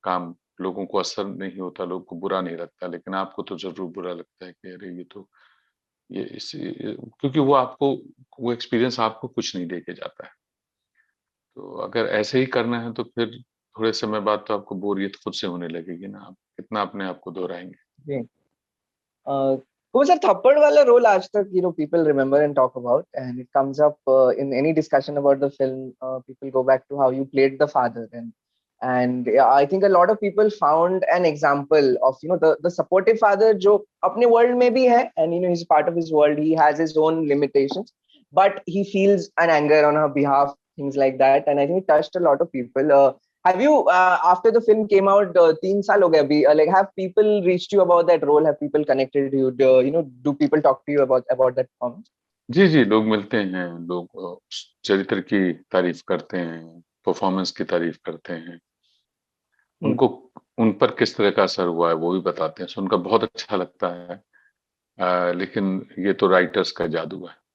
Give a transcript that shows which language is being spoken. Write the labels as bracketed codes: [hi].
[hi] काम लोगों को असर नहीं होता, लोगों को बुरा नहीं लगता, लेकिन आपको तो जरूर बुरा लगता है कि अरे क्योंकि वो एक्सपीरियंस आपको कुछ नहीं दे के जाता है। तो अगर ऐसे ही करना है, तो फिर थोड़े समय बाद तो आपको बोरियत खुद से होने लगेगी ना। आप कितना अपने आप को दोहराएंगे। जी. कौन सा थप्पड़ वाला रोल आज तक [en] people remember and talk about, and it comes up in any discussion about the film. People go back to how you played the father, and yeah, I think a lot of people found an example of the supportive father [hi] जो अपने world में भी है, [en] and he's part of his world. He has his own limitations, but he feels an anger on her behalf, things like that, and I think it touched a lot of people. Have you after the film came out, [hi] 3 साल हो गए अभी, [en] like have people reached you about that role? Have people connected to you? Do people talk to you about that performance? [hi] जी, जी, लोग मिलते हैं, लोग उस चरित्र की तारीफ करते हैं, परफॉर्मेंस की तारीफ करते हैं। Hmm. उनको उन पर किस तरह का असर हुआ है, वो भी बताते हैं, सुनकर बहुत अच्छा लगता है। लेकिन ये तो राइटर्स का जादू है।